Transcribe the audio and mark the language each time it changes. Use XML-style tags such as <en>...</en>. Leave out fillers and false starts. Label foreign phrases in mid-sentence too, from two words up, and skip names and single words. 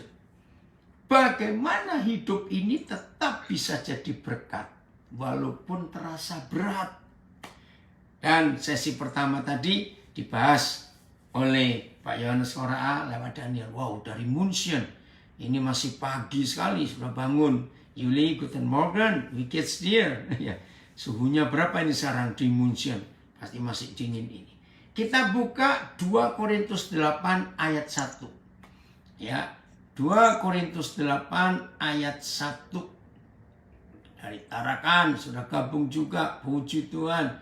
<id>Bagaimana hidup ini tetap bisa jadi berkat walaupun terasa berat. Dan sesi pertama tadi dibahas oleh Pak Yohanes Koraa lewat Daniel. Wow, dari München. Ini masih pagi sekali, sudah bangun. Yuli,</id> <de>guten Morgen, wie geht's dir?</de> <id>Ya, suhunya berapa ini sekarang di München? Pasti masih dingin ini. Kita buka 2 Korintus 8 ayat 1. Ya, 2 Korintus 8 ayat 1. Dari Tarakan sudah gabung juga, puji Tuhan.</id>